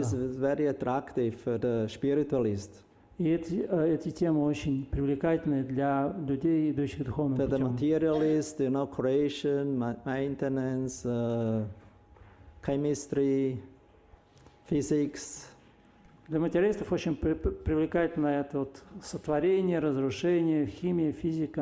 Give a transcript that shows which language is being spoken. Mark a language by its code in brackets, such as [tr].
[en] is very attractive for the spiritualist. [ru] И эти темы очень привлекательны для людей, идущих духовным [en] For the [ru] путем. [en] materialist, creation, maintenance, chemistry, physics. [ru] Для материалистов очень привлекательно это вот сотворение, разрушение, химия, физика.